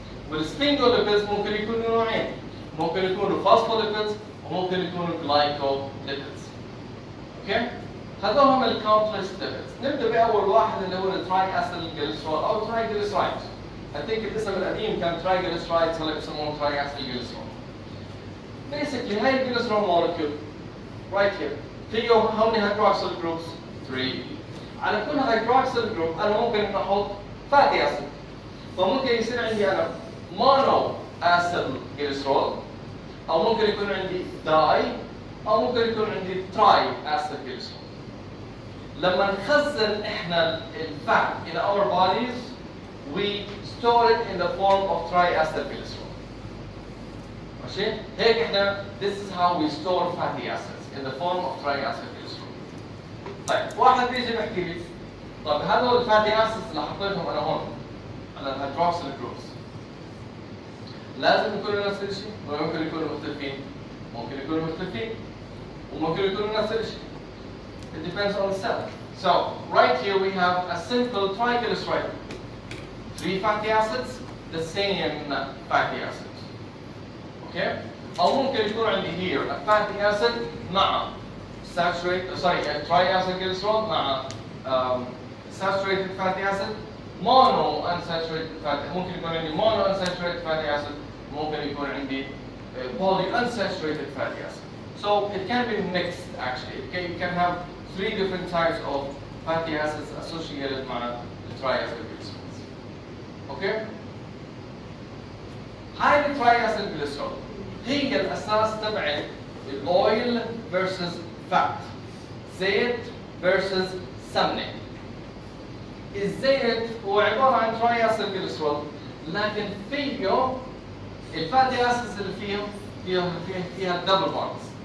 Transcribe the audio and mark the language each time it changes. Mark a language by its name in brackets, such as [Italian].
[Arabic] والسفنجوليبيدز ممكن يكونوا نوعين، ممكن يكونوا فوسفوليبيدز وممكن يكونوا جلايكوليبيدز. اوكي؟ هذول هم الكومبلكس ليبيدز. نبدا باول واحد اللي هو التراي اسيل جليسرول او تراي جليسرايد. [English] I think [Arabic] الاسم القديم كان تراي جليسرايد، هلا بسموه تراي اسيل جليسرول. Basically هاي الجليسرول molecule right here فيه [English] how many hydroxyl groups؟ [Arabic] 3. على كل hydroxyl group انا ممكن احط فاتي اسيد، فممكن يصير عندي انا مونو اسيل جليسرول، او ممكن يكون عندي داي، او ممكن يكون عندي تراي اسيل جليسرول. لما نخزن احنا الفات [English] in our bodies we store it in the form of triacyl glycerol. [Arabic] ماشي؟ هيك احنا [English] this is how we store fatty acids in the form of triacyl glycerol. [Arabic] طيب واحد بيجي بيحكي لي طب هذول الفاتي اسيدز اللي حطيتهم انا هون على الهيدروكسيل جروبس. لازم يكونوا نفس الشيء ولا ممكن يكونوا مختلفين؟ ممكن يكونوا مختلفين وممكن يكونوا نفس الشيء. [English] It depends on the cell. So right here we have a simple triglyceride. 3 fatty acids, the same fatty acids. Okay? [Arabic] أو ممكن يكون عندي [English] here a fatty acid مع triacylglycerol مع saturated fatty acid, mono unsaturated fatty. [Arabic] ممكن يكون عندي mono unsaturated fatty acid. ممكن يكون عندي poly unsaturated fatty acid. [English] So it can be mixed actually. You can have 3 different types of fatty acids associated مع triacylglycerols. Okay? [Arabic] هاي التراياسيلجليسرول هي الأساس تبع الأويل versus fat. زيت versus سمنة. الزيت هو عبارة عن triacylglycerol لكن فيه الفاتي اسيدز اللي فيها double bonds.